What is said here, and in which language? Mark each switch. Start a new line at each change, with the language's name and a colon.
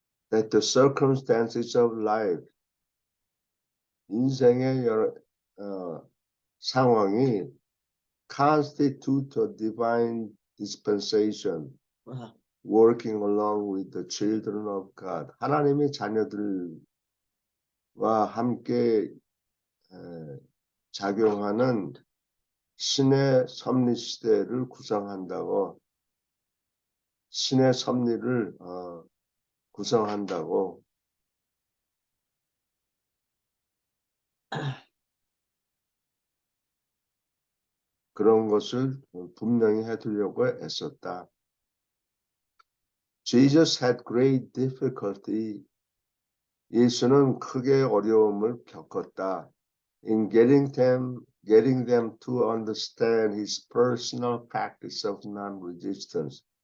English: That the circumstances of life,
Korean: 인생의 여러 상황이
English: constitute a divine dispensation, 아, working along with the children of God.
Korean: 하나님의 자녀들과 함께 작용하는 신의 섭리 시대를 구성한다고, 신의 섭리를 구성한다고. 그런 것을 분명히 해두려고 애썼다.
English: Jesus had great difficulty.
Korean: 예수는 크게 어려움을 겪었다.
English: In getting them to understand his personal practice of non-resistance.